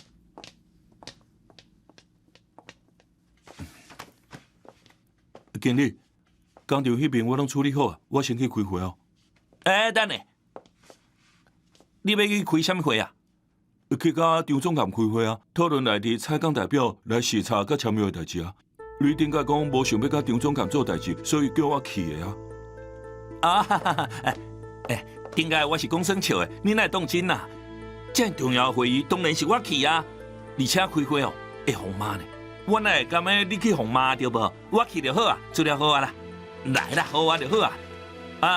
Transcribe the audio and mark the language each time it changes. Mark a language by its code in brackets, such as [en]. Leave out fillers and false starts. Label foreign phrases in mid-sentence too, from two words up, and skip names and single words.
[nan] 经理，工厂迄边我拢处理好啊，我先去开会哦。等下，你要去开什么会啊？去甲张总监开会啊，讨论内地采购代表来视察甲签约的代志啊。你顶个讲无想要甲张总监做代志，所以叫我去的啊。顶个我是讲算笑的，你哪会当真啊？这样重要的会议当然是我去啊，而且开会哦会红妈呢。我哪会甘要你去红妈对无？我去就好啊，做了好啊啦，来啦，好啊就好啊。